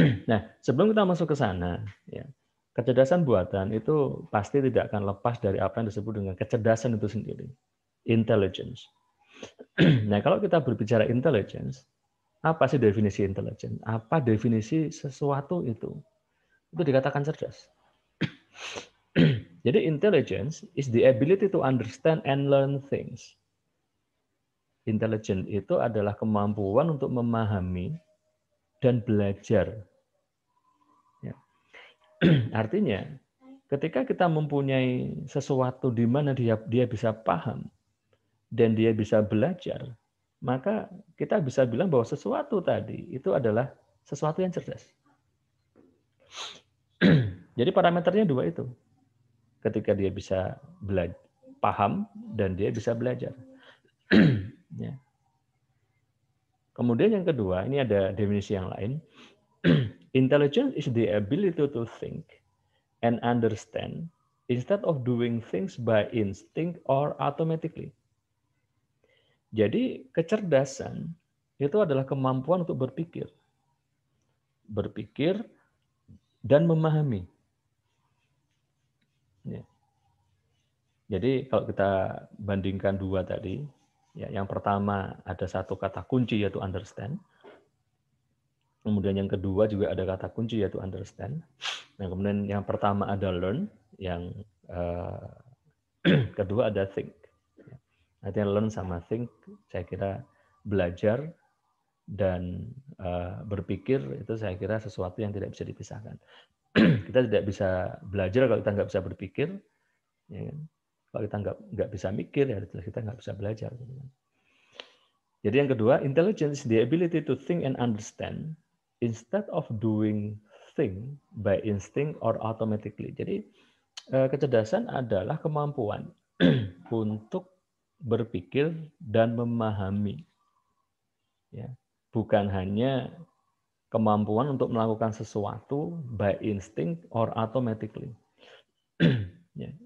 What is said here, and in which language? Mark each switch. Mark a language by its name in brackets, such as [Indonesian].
[Indonesian] Nah, sebelum kita masuk ke sana, ya, kecerdasan buatan itu pasti tidak akan lepas dari apa yang disebut dengan kecerdasan itu sendiri, intelligence. Nah, kalau kita berbicara intelligence, apa sih definisi intelligence? Apa definisi sesuatu itu? Itu dikatakan cerdas. [English] Jadi intelligence is the ability to understand and learn things. [Indonesian] Intelligence itu adalah kemampuan untuk memahami dan belajar. Ya. Artinya, ketika kita mempunyai sesuatu di mana dia bisa paham dan dia bisa belajar, maka kita bisa bilang bahwa sesuatu tadi itu adalah sesuatu yang cerdas. Jadi parameternya dua itu. Ketika dia bisa paham dan dia bisa belajar. Ya. Kemudian yang kedua, ini ada definisi yang lain. [English] Intelligence is the ability to think and understand instead of doing things by instinct or automatically. [Indonesian] Jadi kecerdasan itu adalah kemampuan untuk berpikir. Berpikir dan memahami. Ya. Jadi kalau kita bandingkan dua tadi, ya, yang pertama ada satu kata kunci yaitu understand. Kemudian yang kedua juga ada kata kunci yaitu understand. Nah, kemudian yang pertama ada learn, yang kedua ada think. Artinya learn sama think, saya kira belajar dan berpikir itu saya kira sesuatu yang tidak bisa dipisahkan. Kita tidak bisa belajar kalau kita nggak bisa berpikir. Ya kan? Kalau kita nggak bisa mikir, ya kita nggak bisa belajar. [English] Jadi yang kedua, intelligence is the ability to think and understand instead of doing thing by instinct or automatically. [Indonesian] Jadi kecerdasan adalah kemampuan untuk berpikir dan memahami. Ya. Bukan hanya kemampuan untuk melakukan sesuatu [English] by instinct or automatically. [Indonesian] Ya.